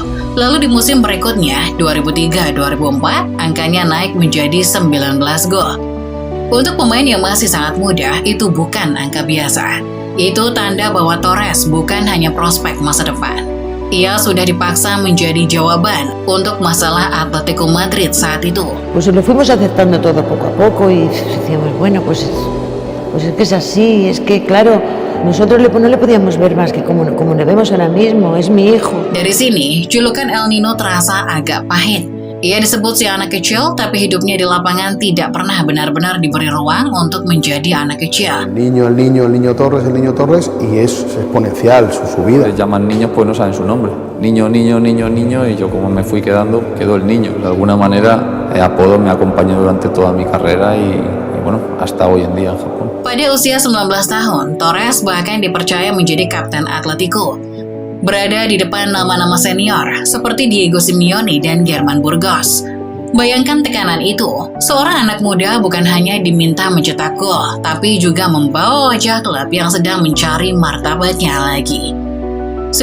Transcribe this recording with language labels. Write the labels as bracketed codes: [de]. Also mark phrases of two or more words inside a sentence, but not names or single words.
[id] Lalu di musim berikutnya, 2003-2004, angkanya naik menjadi 19 gol. Untuk pemain yang masih sangat muda, itu bukan angka biasa. Itu tanda bahwa Torres bukan hanya prospek masa depan. Ia sudah dipaksa menjadi jawaban untuk masalah Atletico Madrid saat itu. [es] Pues lo fuimos aceptando todo poco a poco y decíamos, bueno, pues es que es así, es que claro, nosotros no le podíamos ver más que como le vemos ahora mismo, es mi hijo. [id] Dari sini, julukan El Nino terasa agak pahit. Ia disebut si anak kecil, tapi hidupnya di lapangan tidak pernah benar-benar diberi ruang untuk menjadi anak kecil. [es] El niño Torres, y es exponencial su subida. Les llaman niños, pues no saben su nombre. Niño, y yo como me fui quedando, quedó el niño. De alguna manera, apodo me acompañó durante toda mi carrera y bueno, hasta hoy en día en Japón. [id] Pada usia 19 tahun, Torres bahkan dipercaya menjadi kapten Atletico. Berada di depan nama-nama senior seperti Diego Simeone dan German Burgos. Bayangkan tekanan itu, seorang anak muda bukan hanya diminta mencetak gol, tapi juga membawa wajah klub yang sedang mencari martabatnya lagi.